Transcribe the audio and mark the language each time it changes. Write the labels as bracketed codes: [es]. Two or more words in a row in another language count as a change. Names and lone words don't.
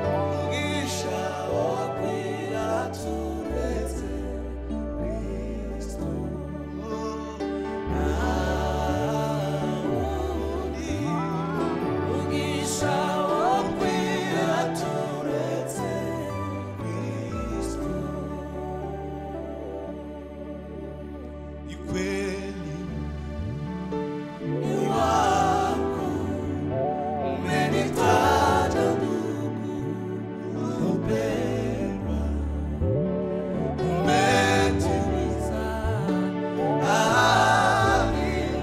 [rw] Mugisha ukwira turetse Kristo. Nta wundi mugisha wo kwira turetse Kristo. [sw] Ni kweli ni wako, umenitaja ndugu. Upendwa, umetimiza ahadi.